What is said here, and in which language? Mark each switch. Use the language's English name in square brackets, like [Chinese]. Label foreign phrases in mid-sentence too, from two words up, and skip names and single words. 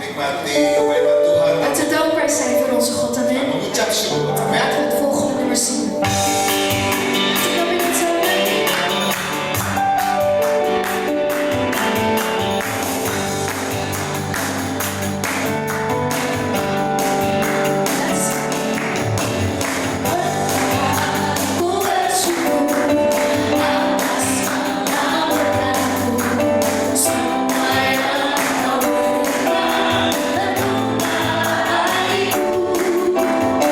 [Indonesian] menikmati kebaikan Tuhan. [Dutch] Laten we dankbaar zijn voor onze God. [Indonesian] Amen. Mengucap syukur. Amin. [Dutch] Laten we het volgende nummer zingen. [Indonesian] Kita berikan salam. Ku bersyukur atas segala berkat-Mu, semua yang Kau berikan tentulah hariku.